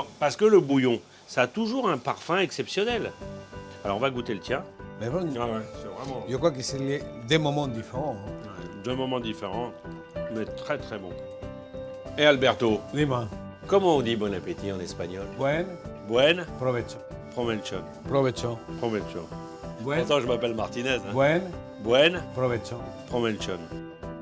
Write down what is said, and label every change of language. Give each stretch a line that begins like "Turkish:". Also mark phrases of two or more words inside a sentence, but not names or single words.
French: Parce que le bouillon, ça a toujours un parfum exceptionnel. Alors, on va goûter le tien. Mais bon, Ah ouais, c'est vraiment je crois que c'est des moments différents. deux moments différents, mais très, très bon. Et Alberto, Dis-moi. comment on dit bon appétit en espagnol?
Spanish: Buen Buen provecho. provecho. Provecho. Provecho. Buen,
French: Pourtant, je m'appelle Martinez. Hein.
Spanish: buen Buen provecho. provecho.